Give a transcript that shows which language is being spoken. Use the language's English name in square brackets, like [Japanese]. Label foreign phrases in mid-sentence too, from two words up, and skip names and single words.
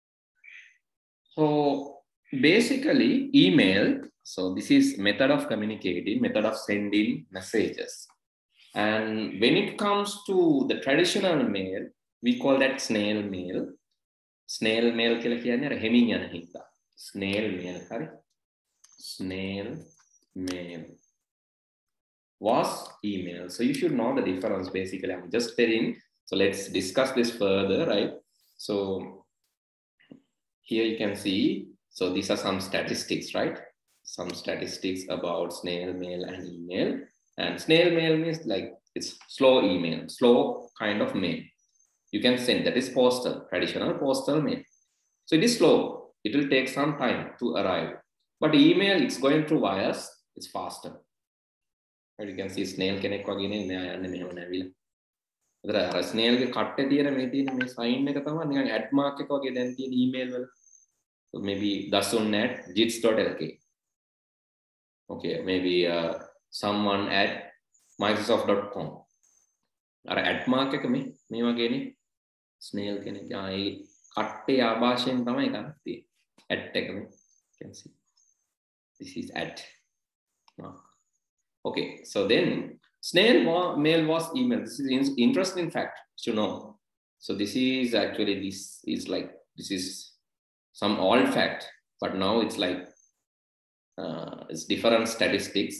[English] So basically email, so this is method of communicating, method of sending messages. And when it comes to the traditional mail, we call that snail mail. Snail mail [Sinhala] කියලා කියන්නේ අර හෙමින් යන හින්දා. [English] Snail mail, හරි? Snail mail was email. So you should know the difference basically. I'm just telling. So let's discuss this further, right? So here you can see, so these are some statistics, right? some statistics about snail mail and email. And snail mail means like it's slow email, slow kind of mail. You can send, that is postal, traditional postal mail. So it is slow. It will take some time to arrive. But email, it's going through wires, it's faster. And you can see [Sinhala] snail කෙනෙක් වගේ නේ මෙයා යන්නේ මෙහෙම නැවිලා. ඒතර අර snail ගේ කට්ටේ තියෙන මේ තියෙන මේ sign එක තමයි නිකන් [English] at mark [Sinhala] එක වගේ දැන් තියෙන email වල. [English] So maybe dasun@jits.lk. Okay, maybe someone at microsoft.com. [Sinhala] අර [English] at mark [Sinhala] එක මේ වගේනේ snail කෙනෙක් ආයේ කට්ටේ ආభాෂයෙන් තමයි ගන්න තියෙන්නේ. at එක මේ. [English] You can see. This is at mark. Okay, so then snail mail was email. This is interesting fact to know. So this is actually, this is some old fact, but now it's like it's different statistics.